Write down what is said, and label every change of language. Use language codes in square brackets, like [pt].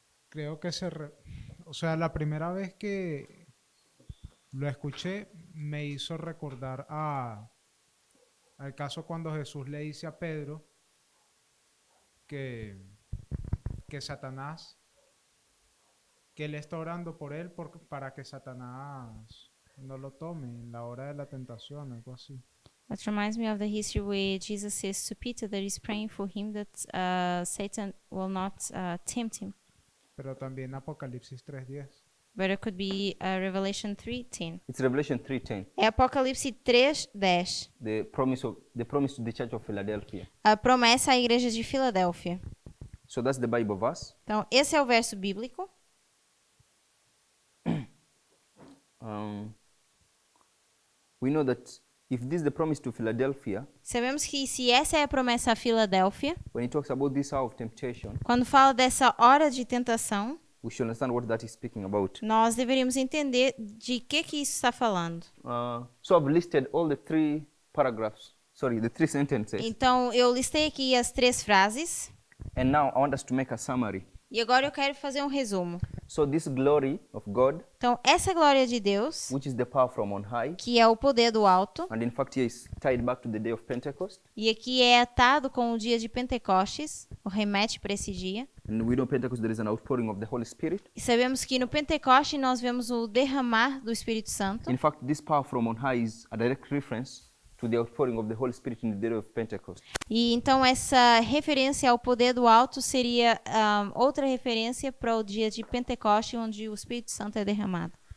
[es] Creo que o sea, la primera vez que lo escuché me hizo recordar al caso cuando Jesús le dice a Pedro que Satanás, que él está orando por él para que Satanás no lo tome en la hora de la tentación, algo así. [en] That reminds me of the history where Jesus says to Peter that he's praying for him that Satan will not tempt him. [es] Pero también Apocalipsis 3:10. [en] But it could be Revelation 3:10. It's Revelation 3:10. [pt] É Apocalipse 3:10. [en] The promise to the church of Philadelphia. [pt] A promessa à igreja de Filadélfia. [en] So that's the Bible verse. [pt] Então, esse é o verso bíblico. [en] We know that if this is the promise to Philadelphia, [pt] Sabemos que se essa é a promessa a Filadélfia, [en] when it talks about this hour of temptation, [pt] quando fala dessa hora de tentação, [en] we should understand what that is speaking about. [pt] nós deveríamos entender de que isso está falando. [en] So I've listed all the three paragraphs, the three sentences. [pt] Então, eu listei aqui as 3 frases [en] And now I want us to make a summary. [pt] e agora eu quero fazer um resumo. [en] So this glory of God, [pt] Então, essa glória de Deus, [en] which is the power from on high, [pt] que é o poder do alto, [en] and in fact here is tied back to the day of Pentecost. [pt] e aqui é atado com o dia de Pentecostes, o remete para esse dia. [en] And we know Pentecost there is an outpouring of the Holy Spirit. [pt] E sabemos que no Pentecoste nós vemos o derramar do Espírito Santo. [en] In fact, this power from on high is a direct reference to the outpouring of the Holy Spirit in the day of Pentecost. [pt] E então essa referência ao poder do alto seria outra referência para o dia de Pentecoste, onde o Espírito Santo é derramado.